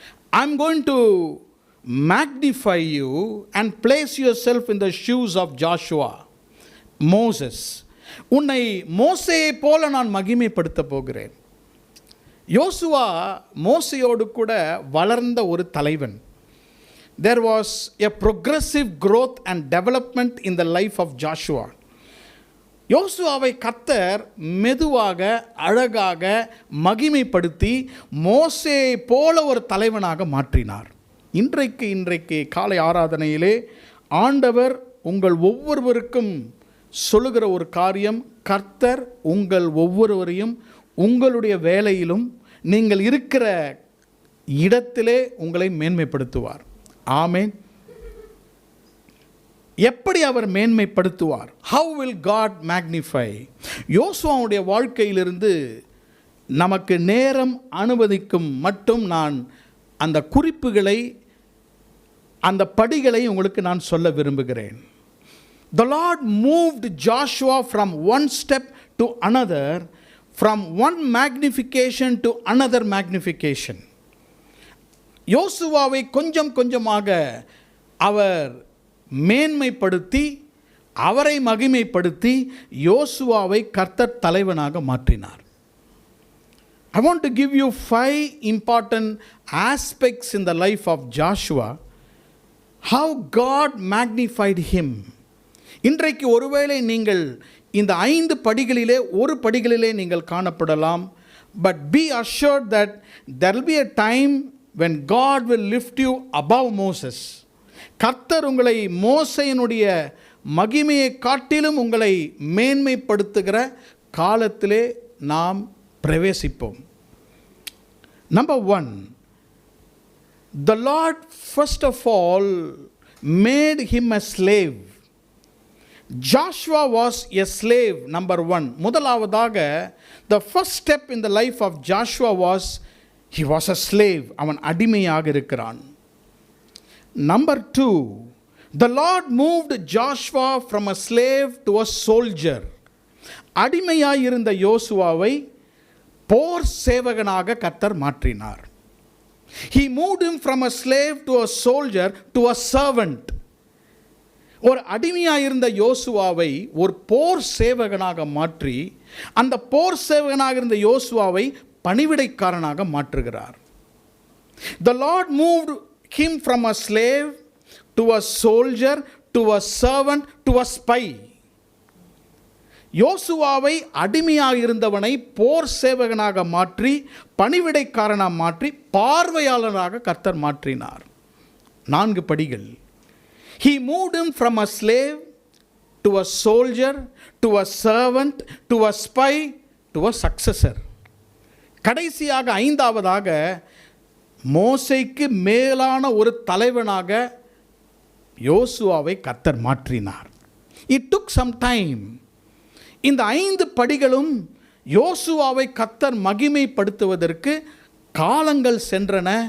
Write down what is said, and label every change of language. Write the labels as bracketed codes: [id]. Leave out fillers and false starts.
[en] I am going to magnify you and place yourself in the shoes of Joshua, Moses. [ta] உன்னை மோசேயை போல நான் மகிமைப்படுத்த போகிறேன். யோசுவா மோசேயோடு கூட வளர்ந்த ஒரு தலைவன். [en] There was a progressive growth and development in the life of Joshua. [ta] யோசுவாவை கர்த்தர் மெதுவாக அழகாக மகிமைப்படுத்தி மோசேயை போல ஒரு தலைவனாக மாற்றினார். இன்றைக்கு காலை ஆராதனையிலே ஆண்டவர் உங்கள் ஒவ்வொருவருக்கும் சொல்லுகிற ஒரு காரியம், கர்த்தர் உங்கள் ஒவ்வொருவரையும் உங்களுடைய வேலையிலும் நீங்கள் இருக்கிற இடத்திலே உங்களை மேன்மைப்படுத்துவார். ஆமென். எப்படி அவர் மேன்மைப்படுத்துவார்? [en] How will God magnify? [ta] யோசுவாவுடைய வாழ்க்கையிலிருந்து நமக்கு நேரம் அனுமதிக்கும் மட்டும் நான் அந்த குறிப்புகளை, அந்த படிகளை உங்களுக்கு நான் சொல்ல விரும்புகிறேன். [en] The Lord moved Joshua from one step to another, from one magnification to another magnification. [ta] யோசுவாவை கொஞ்சம் கொஞ்சமாக அவர் மேன்மைப்படுத்தி அவரை மகிமைப்படுத்தி யோசுவாவை கர்த்தர் தலைவனாக மாற்றினார். [en] I want to give you 5 important aspects in the life of Joshua, how God magnified him. [ta] இன்றைக்கு ஒருவேளை நீங்கள் இந்த 5 படிகளிலே ஒரு படிகளிலே நீங்கள் காணப்படலாம். [en] But be assured that there will be a time when God will lift you above Moses. [ta] கர்த்தர் உங்களை மோசேயினுடைய மகிமையை காட்டிலும் உங்களை மேன்மைப்படுத்துகிற காலத்திலே நாம் பிரவேசிப்போம். [en] Number 1, the Lord first of all made him a slave. Joshua was a slave. Number 1, [ta] முதலாவதாக [en] the first step in the life of Joshua was he was a slave. [ta] அவன் அடிமையாக இருக்கிறான். [en] Number 2, the Lord moved Joshua from a slave to a soldier. [ta] அடிமையாயிருந்த யோசுவாவை போர் சேவகனாக கர்த்தர் மாற்றினார். [en] He moved him from a slave to a soldier to a servant. [ta] ஒரு அடிமையாயிருந்த யோசுவாவை ஒரு போர் சேவகனாக மாற்றி அந்த போர் சேவகனாக இருந்த யோசுவாவை பணிவிடைக்காரனாக மாற்றுகிறார். [en] The Lord moved him from a slave to a soldier to a servant to a spy. [ta] யோசுவாவை அடிமையாக இருந்தவனை போர் சேவகனாக மாற்றி பணிவிடைக்காரனாக மாற்றி பார்வையாளராக கர்த்தர் மாற்றினார். 4 படிகள். [en] He moved him from a slave to a soldier to a servant to a spy to a successor. [ta] கடைசியாக 5ஆவதாக மோசேக்கு மேலான ஒரு தலைவனாக யோசுவாவை கர்த்தர் மாற்றினார். [en] It took some time. [ta] இந்த 5 படிகளும் யோசுவாவை கர்த்தர் மகிமைப்படுத்துவதற்கு காலங்கள் சென்றன.